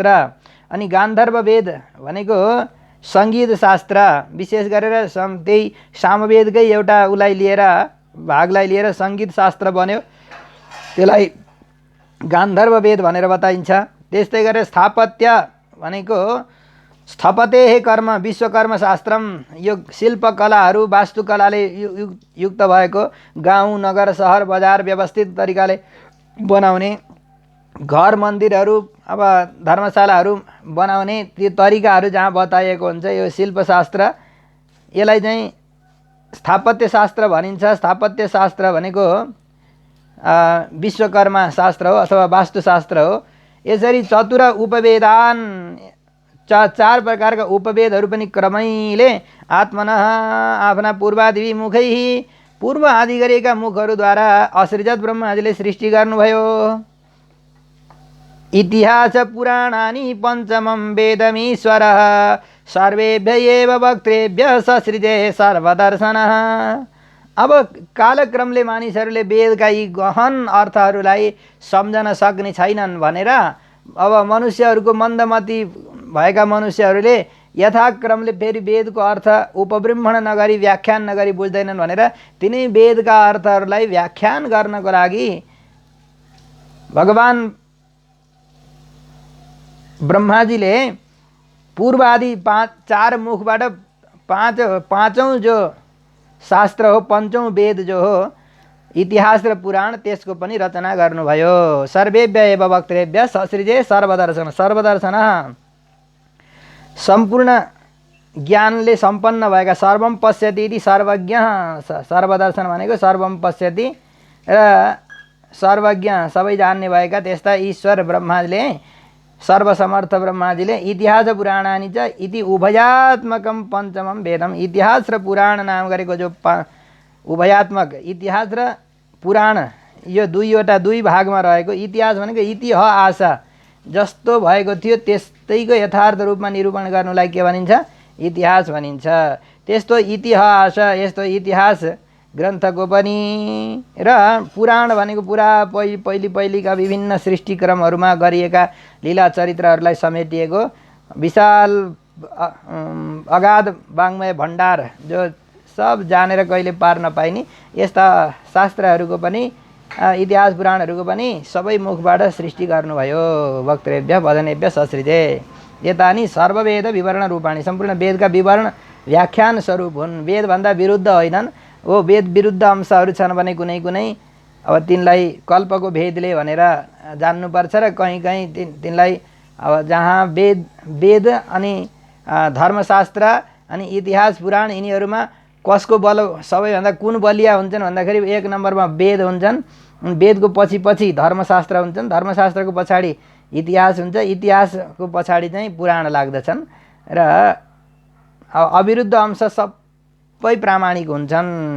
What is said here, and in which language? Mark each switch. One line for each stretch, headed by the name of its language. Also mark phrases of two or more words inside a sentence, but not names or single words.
Nepali: अनि गान्धर्ववेद भनेको सङ्गीत शास्त्र, विशेष गरेर त्यही सामवेदकै एउटा भागलाई लिएर सङ्गीत शास्त्र बन्यो, त्यसलाई गान्धर्ववेद भनेर बताइन्छ। त्यस्तै गरेर स्थापत्य भनेको
Sanskrit: स्थपतेः कर्म विश्वकर्म शास्त्रम,
Nepali: यो शिल्पकलाहरू वास्तुकलाले युक्त भएको गाउँ नगर सहर बजार व्यवस्थित तरिकाले बनाउने, घर मन्दिरहरू अब धर्मशालाहरू बनाउने त्यो तरिकाहरू जहाँ बताइएको हुन्छ यो शिल्पशास्त्र, यसलाई चाहिँ स्थापत्य शास्त्र भनिन्छ। स्थापत्य शास्त्र भनेको विश्वकर्मा शास्त्र हो अथवा वास्तुशास्त्र हो। यसरी
Sanskrit: चतुर उपवेदान,
Nepali: 4 प्रकारका उपवेदहरू पनि क्रमैले आत्मनः आफ्ना
Sanskrit: पूर्वादि मुखैः,
Nepali: पूर्व आदि गरेका मुखहरूद्वारा असृजत ब्रह्माजीले सृष्टि गर्नुभयो।
Sanskrit: इतिहास पुराणानि पञ्चमं वेदमीश्वरः सर्वेभ्य एव वक्त्रेभ्य ससृजे सर्वदर्शनः।
Nepali: अब कालक्रमले मानिसहरूले वेदका यी गहन अर्थहरूलाई सम्झन सक्ने छैनन् भनेर अब मनुष्यहरूको मन्दमती भएका मनुष्यहरूले यथाक्रमले फेरि वेदको अर्थ उपब्रह्मण नगरी व्याख्यान नगरी बुझ्दैनन् भनेर तिनै वेदका अर्थहरूलाई व्याख्यान गर्नको लागि भगवान ब्रह्माजीले पूर्व आदि चार मुखबाट पाँचौँ जो शास्त्र हो, पञ्चौँ वेद जो हो इतिहास र पुराण, त्यसको पनि रचना गर्नुभयो।
Sanskrit: सर्वेभ्य एव वक्तृभ्य ससृजे सर्वदर्शन।
Nepali: सर्वदर्शन सम्पूर्ण ज्ञानले सम्पन्न भएका,
Sanskrit: सर्वम पश्यति इति सर्वज्ञ।
Nepali: सर्वदर्शन भनेको
Sanskrit: सर्वम पश्यति
Nepali: र सर्वज्ञ, सबै जान्ने भएका त्यस्ता ईश्वर ब्रह्माजीले, सर्वसमर्थ ब्रह्माजीले
Sanskrit: इतिहास पुराणानि च इति उभयात्मकम पञ्चमम वेदम।
Nepali: इतिहास र पुराण नाम गरेको जो उभयात्मक, इतिहास र पुराण यो दुई भागमा रहेको, इतिहास भनेको इतिहास जस्तो भएको थियो त्यस्तैको यथार्थ रूपमा निरूपण गर्नुलाई के भनिन्छ? इतिहास भनिन्छ। त्यस्तो इतिहास, यस्तो इतिहास ग्रन्थको पनि र पुराण भनेको पुरा पहिलीका विभिन्न सृष्टिक्रमहरूमा गरिएका लीला चरित्रहरूलाई समेटिएको विशाल अगाध वाङ्मय भण्डार, जो सब जानेर कहिले पार नपाइने यस्ता शास्त्रहरूको पनि, इतिहास पुराणहरूको पनि सबै मुखबाट सृष्टि गर्नुभयो।
Sanskrit: वक्तृभ्य वदनेभ्य ससृजे एतानि सर्ववेद विवरण रूपाणि।
Nepali: सम्पूर्ण वेदका विवरण व्याख्यान स्वरूप हुन्, वेदभन्दा विरुद्ध होइनन्। ओ वेद विरुद्ध अंशहरू छन् भने कुनै अब तिनलाई कल्पको भेदले भनेर जान्नुपर्छ र कहीँ तिनलाई अब जहाँ वेद अनि धर्मशास्त्र अनि इतिहास पुराण यिनीहरूमा कसको बल सबैभन्दा कुन बलिया हुन्छन् भन्दाखेरि एक नम्बरमा वेद हुन्छन्, वेदको पछि धर्मशास्त्र हुन्छन्, धर्मशास्त्रको पछाडि इतिहास हुन्छ, इतिहासको पछाडि चाहिँ पुराण लाग्दछन् र अविरुद्ध अंश सबै प्रामाणिक हुन्छन्।